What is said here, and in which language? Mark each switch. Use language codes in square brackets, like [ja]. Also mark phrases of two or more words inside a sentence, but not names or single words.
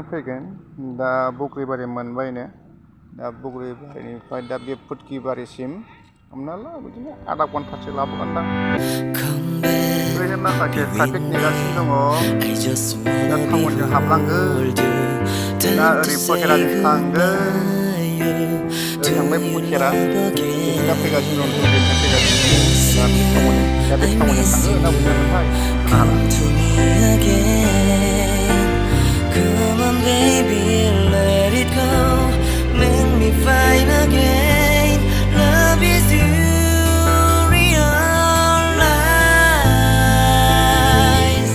[brx] फैगोन दा बग्रिबारि मोनबायनो दा बग्रिबारिनिफ्राय दा बे फुटकिबारिसिम हमना ला बिदिनो आधा घन्टासो लाबोगोनदां ओरैनो माखासे ट्राफिक नेगासिनो दङ दा टाउनजों हाबलांगोन दा ओरै पखेराजों थांगोन ओरै थांबाय पखेरा दा फैगासिनो दं फैगासिनो दा बे टाउनजों थाङो ना बबेजोंथाय [en] Come on baby, let it go. Make me fine again. Love is to realize.